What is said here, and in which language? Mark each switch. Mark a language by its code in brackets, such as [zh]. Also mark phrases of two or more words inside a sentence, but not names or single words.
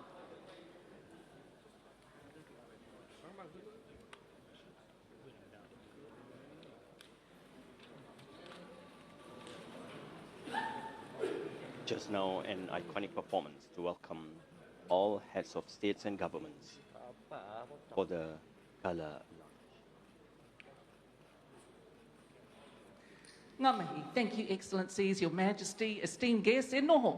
[en] Just now, an iconic performance to welcome all heads of states and governments for the Gala. [mi] Ngā mihi. [en] Thank you, Excellencies, Your Majesty, esteemed guests, [mi] e noho.